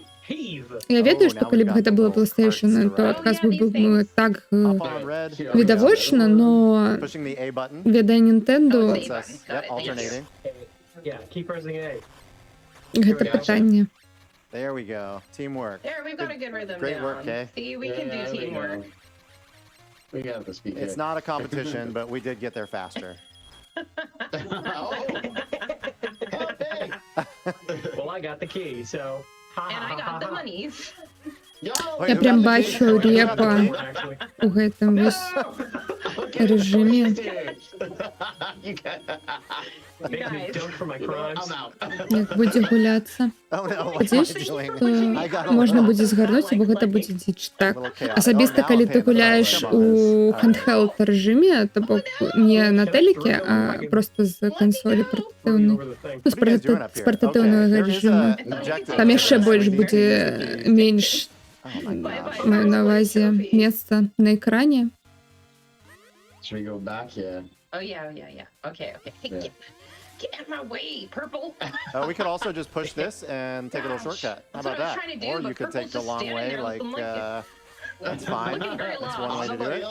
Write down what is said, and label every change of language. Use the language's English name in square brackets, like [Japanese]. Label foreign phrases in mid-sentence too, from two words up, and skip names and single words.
[Belarusian] Я ведаю, што калі б гэта было PlayStation, то адказ бы быў так відавочна, но ведае Nintendo, гэта пытанне. [English] There we go. Teamwork. There, we've got a good rhythm Great down. work, Kay. See, we can do teamwork. We got this, BK. It's not a competition, but we did get there faster. Well, I got the key, so. And I got the monies. [Belarusian] Я прям бачу репа у гэтым вось рэжыме. Як будзе гуляцца. Спадзяюся, што можна будзе згарнуць, бо гэта будзе дзіч. Так. Асабіста, калі ты гуляеш у handheld рэжыме, то бок не на тэлеке, а проста з кансолі партатыўнай. Ну, з партатыўнага рэжыму. Там яшчэ больш будзе менш, маю на увазі, месца на экране. [English] Should we go back? Yeah. Oh, yeah. Okay. Hey, get out of my way, purple. We could also just push this and take a little shortcut. How about that? Or you could take the long way, like, that's fine. That's one way to do it.